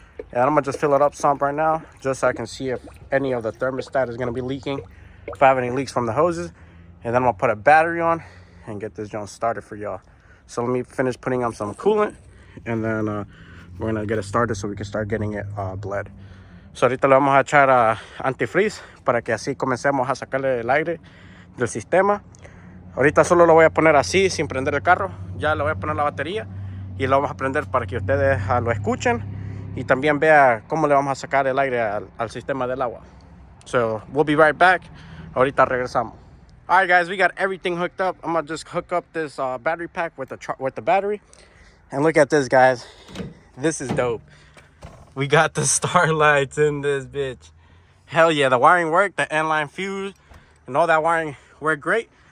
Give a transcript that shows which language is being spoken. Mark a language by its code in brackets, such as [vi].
[en] And I'm gonna just fill it up some right now, just so I can see if any of the thermostat is gonna be leaking, if I have any leaks from the hoses. And then I'm gonna put a battery on and get this joint started for y'all. So let me finish putting on some coolant, and then we're gonna get it started so we can start getting it bled. [es] So ahorita le vamos a echar antifreeze para que así comencemos a sacarle el aire del sistema. Ahorita solo lo voy a poner así, sin prender el carro. Ya le voy a poner la batería y lo vamos a prender para que ustedes lo escuchen y también vea cómo le vamos a sacar el aire al sistema del agua. [en] So we'll be right back. [es] Ahorita regresamos. [en] All right, guys, we got everything hooked up. I'm gonna just hook up this battery pack with the battery. And look at this, guys. This is dope. We got the starlights in this bitch. Hell yeah, the wiring worked, the inline fuse and all that wiring worked great.